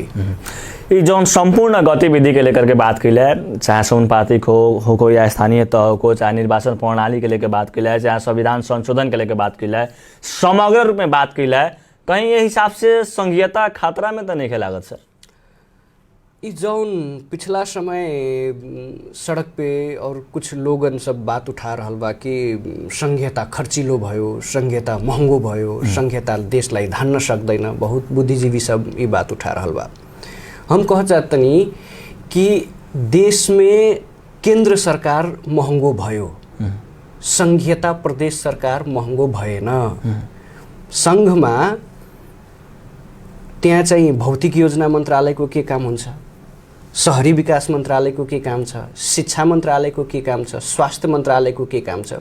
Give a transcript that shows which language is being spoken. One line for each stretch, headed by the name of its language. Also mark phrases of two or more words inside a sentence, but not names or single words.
Bhojpuri: ये जौन संपूर्ण गतिविधि के लेकर के बात कैले, चाहे समानुपातिक हो या स्थानीय तह को, चाहे निर्वाचन प्रणाली के लेकर बात कैले, चाहे संविधान संशोधन के लेकर बात कैले, समग्र रूप में बात कैले, कहीं ये हिसाब से संघीयता खतरा में तो नहीं लागत सर? इस जौन पिछला समय सड़क पे और कुछ लोगन सब बात उठा रहल बा कि
Nepali: संघीयता खर्चिलो भयो, संघीयता महंगो भयो, संघीयता देशलाई धान्न सक्दैन,
Bhojpuri: बहुत बुद्धिजीवी सब ये बात उठा रहल बा। हम कह चाहतनी कि देश में
Nepali: केंद्र सरकार महंगो भयो, संघीयता प्रदेश सरकार महंगो भएन। संघमा त्यहाँ चाहिँ भौतिक योजना मन्त्रालयको के काम हुन्छ, शहरी विकास मन्त्रालयको के काम छ, शिक्षा मन्त्रालयको के काम छ, स्वास्थ्य मन्त्रालयको के काम छ।